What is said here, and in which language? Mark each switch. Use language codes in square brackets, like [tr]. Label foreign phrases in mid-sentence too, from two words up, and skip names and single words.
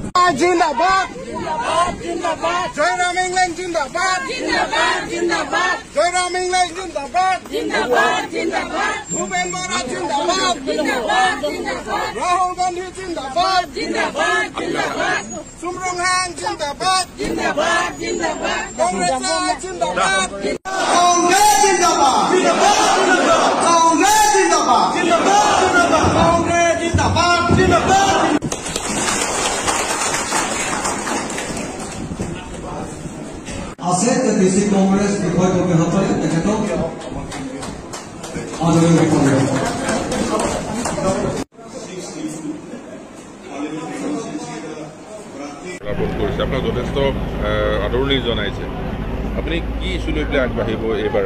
[as] জিন্দাবাদ জয়রাম ইংল্যান্ড জিন্দাবাদ জয়রাম ইংল্যান্ড জিন্দাবাদ ভূপেন বরা জিন্দাবাদ রাহুল গান্ধী জিন্দাবাদ সুমরুং হাং জিন্দাবাদ কংগ্রেস জিন্দাবাদ কংগ্রেস জিন্দাবাদ কংগ্রেস জিন্দাবাদ কংগ্রেস জিন্দাবাদ আছে ডিসি কংগ্রেস বিষয়ববীসকলে তেখেতক আদৰণি জনায়। আপোনাক যথেষ্ট আদৰণি জনাইছে, আপুনি কি ইছ্যু লৈ পেলাই আগবাঢ়িব এইবাৰ?